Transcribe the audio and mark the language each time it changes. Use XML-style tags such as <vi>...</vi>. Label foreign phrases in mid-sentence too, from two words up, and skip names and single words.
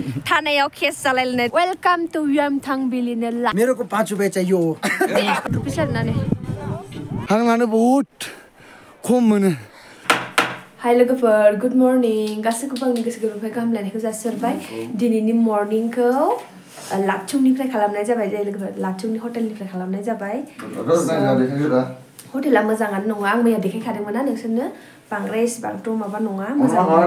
<brx>थानायाव केस जालायलायनाय</brx> <en>welcome to</en> <brx>यामथां बिलिनो ला</brx> <hi>मेरे को 5 रुपए चाहिए</hi> <brx>रुपीस आरोना हां लानो बहुत खम मोनो हाय लोगोफोर</brx> <en>good morning</en> <brx>गासैखौबो आंनि गोसो गोरबोनिफ्राय गाहाम लायनायखौ जासिहरबाय दिनैनि मर्निंखौ लाटचुंनिफ्राय खालामनाय जाबाय जाय लोगोफोर लाटचुंनि हटेलनिफ्राय खालामनाय जाबाय हटेला मोजाङानो नङा आं मैया देखायखादोंमोन ना नोंसोरनो बांद्राय इसेबांथ' माबा नङा मोजां</brx>